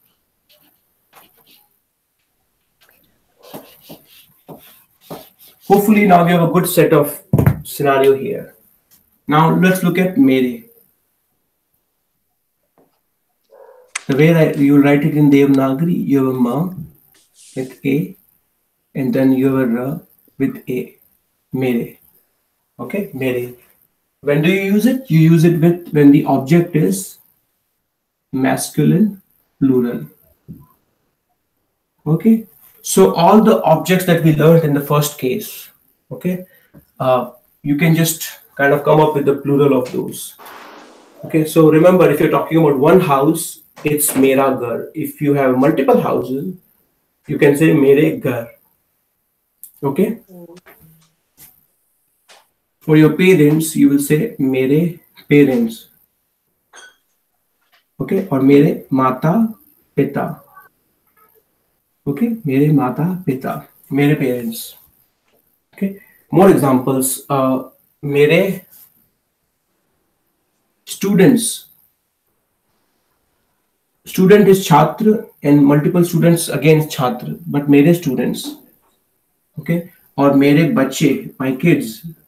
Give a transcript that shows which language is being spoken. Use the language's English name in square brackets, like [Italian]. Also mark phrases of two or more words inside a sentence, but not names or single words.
[English] Hopefully now we have a good set of scenario here. Now let's look at mere. The way you write it in Devanagari, you have a ma with a, and then you have a ra with a. Mere. Okay, mere. When do you use it? You use it when the object is masculine plural. Okay, so all the objects that we learned in the first case, okay, you can just kind of come up with the plural of those. Okay, so remember, if you're talking about one house, it's [Hindi] मेरा घर. [English] If you have multiple houses, you can say [Hindi] मेरे घर. [English] Okay, for your parents, you will say mere parents. Okay, or [Hindi] मेरे माता पिता. [English] Okay, [Hindi] मेरे माता पिता, [English] mere parents. Okay, more examples. Mere students. Student is chhatra and multiple students again is chhatra, but mere students. Okay, or [Hindi] मेरे बच्चे, [English] my kids.